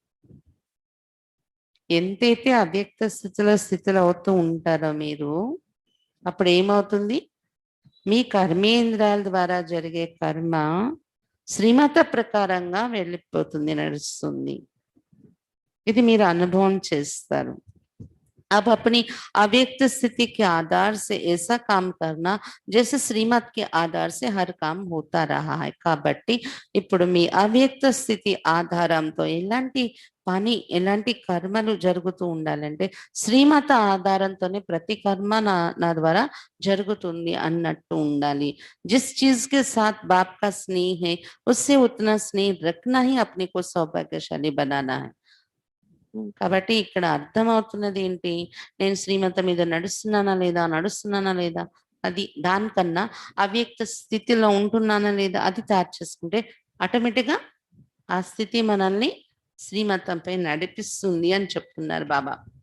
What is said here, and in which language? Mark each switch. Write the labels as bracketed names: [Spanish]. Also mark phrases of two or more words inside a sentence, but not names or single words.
[Telugu] ఎంతైతే అవ్యక్త స్థితిలో అవుతూ ఉంటారో మీరు, అప్పుడు ఏమవుతుంది, మీ కర్మేంద్రాల ద్వారా జరిగే కర్మ శ్రీమత ప్రకారంగా వెళ్ళిపోతుంది, నడుస్తుంది. ఇది మీరు అనుభవం చేస్తారు. [Hindi] अब अपनी अव्यक्त स्थिति के आधार से ऐसा काम करना जैसे श्रीमत के आधार से हर काम होता रहा है. [Telugu] కాబట్టి ఇప్పుడు మీ అవ్యక్త స్థితి ఆధారంతో ఎలాంటి పని ఎలాంటి కర్మలు జరుగుతూ ఉండాలంటే శ్రీమత ఆధారంతోనే ప్రతి కర్మ నా ద్వారా జరుగుతుంది అన్నట్టు ఉండాలి. [Hindi] जिस चीज के साथ बाप का स्नेह है उससे उतना स्नेह रखना ही अपने को सौभाग्यशाली बनाना है. [Telugu] కాబట్టి ఇక్కడ అర్థమవుతున్నది ఏంటి, నేను శ్రీమతం మీద నడుస్తున్నానా లేదా అది దానికన్నా అవ్యక్త స్థితిలో ఉంటున్నానా లేదా అది తయారు చేసుకుంటే ఆటోమేటిక్గా ఆ స్థితి మనల్ని శ్రీమతంపై నడిపిస్తుంది అని చెప్తున్నారు బాబా.